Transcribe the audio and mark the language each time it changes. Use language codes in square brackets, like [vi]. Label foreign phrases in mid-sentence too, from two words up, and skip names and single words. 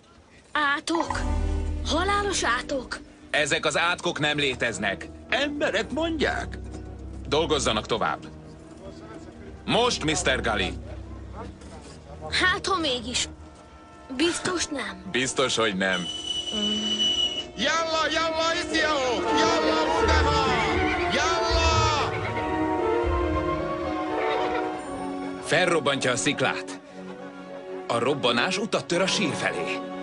[hu] Átok? Halálos átok? Ezek az átkok nem léteznek. Emberek mondják. Dolgozzanak tovább. Most, Mr. Gali. Hát, ha mégis. Biztos nem. Biztos, hogy nem. Jalla, iszjó! Jalla, udeha! Jalla! Felrobbantja a sziklát. A robbanás utat tör a sír felé.